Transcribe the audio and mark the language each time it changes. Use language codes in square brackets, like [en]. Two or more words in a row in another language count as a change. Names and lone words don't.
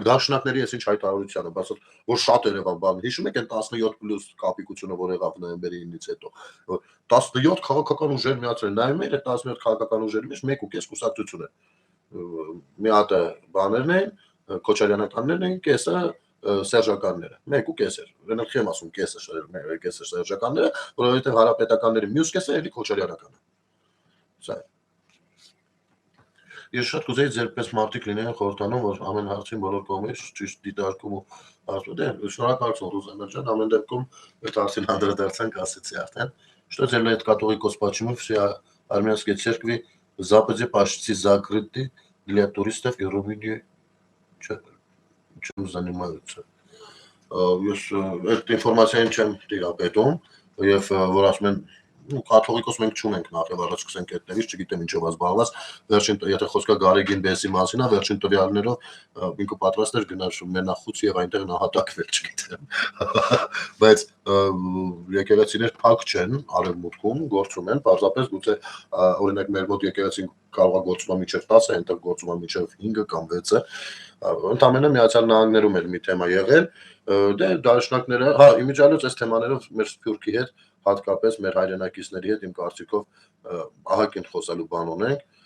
[hy] դաշնակների այս ինչ հայտարարությանը, բայց որ շատ Երևան բան, հիշում եք այն 17+ կապիկությունը, որ եղավ նոյեմբերի 9-ից հետո, 17 քաղաքական ուժեր միացրել, նայում եք այդ 17 քաղաքական ուժերի մեջ 1.5 կուսակցություն է։ Մի հատ բաներն են, Քոչարյանականներն են, կեսը սերժականները, 1.5 էր, վերնախի եմ ասում կեսը սերժականները, որովհետև հարապետականների մյուս կեսը էլի Քոչարյանական է։ Սա է։ Ես շատ կուզեի ձեր պես մարդիկ լինեն խորհրդանում, որ ամեն հարցին բոլոր կողմից ճիշտ դիտարկում ու ասում դե շնորհակալություն Ռուզանա ջան, ամեն депքում այդ հարցին անդրադարձանք ասեցի արդեն, [ru] что для этого католикос почему все армянские церкви в Западе почти закрыты для туристов и Румынии чем занимаются. [hy] Ես այդ ինֆորմացիան չեմ տիրապետում եւ որ ասում են կաթողիկոս մենք չունենք նախ եւ առաջ սկսենք այդտեղից, չգիտեմ ինչով զբաղված, վերջին եթե խոսքա Գարեգին Բեսի մասին է, վերջին տվյալներով ինքը պատրաստ էր գնալ մենախուց եւ այնտեղ նահատակվել, չգիտեմ։ Բայց եկեղեցիներ փակ չեն արևմուտքում, գործում են, պարզապես գուցե օրինակ մեր մոտ եկեղեցին կարող է գործում մինչեւ 10, այնտեղ գործում է մինչեւ 5 կամ 6-ը։ Ընդամենը Միացյալ Նահանգներում էլ մի թեմա եղել, դե դաշնակները, հա, իմիջիալոց այս թեմաներով մեր Սփյուռքի հետ հատկապես մեր հայրենակիցների հետ իմ կարծիքով ահագին խոսալու բան ունենք,